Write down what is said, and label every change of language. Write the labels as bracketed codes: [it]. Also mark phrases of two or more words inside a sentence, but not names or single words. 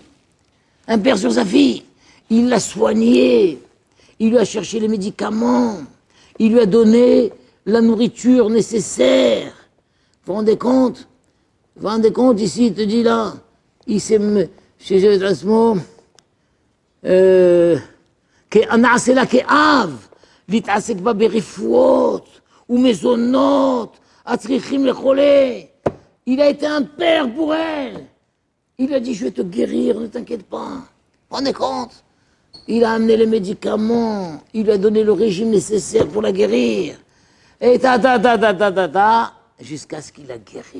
[fr] Un père sur sa fille. Il l'a soignée. Il lui a cherché les médicaments. Il lui a donné la nourriture nécessaire. Vous vous rendez compte? Vous vous rendez compte ici, il te dit là, il s'est chez Jasmo, [he] כנעשה כאב, להתעסק בה ברפואות ומזונות הצריכים לחולה. [fr] Il a été un père pour elle. Il a dit, je vais te guérir, ne t'inquiète pas. Vous vous rendez compte? Il a amené les médicaments, il lui a donné le régime nécessaire pour la guérir. Et jusqu'à ce qu'il a guéri.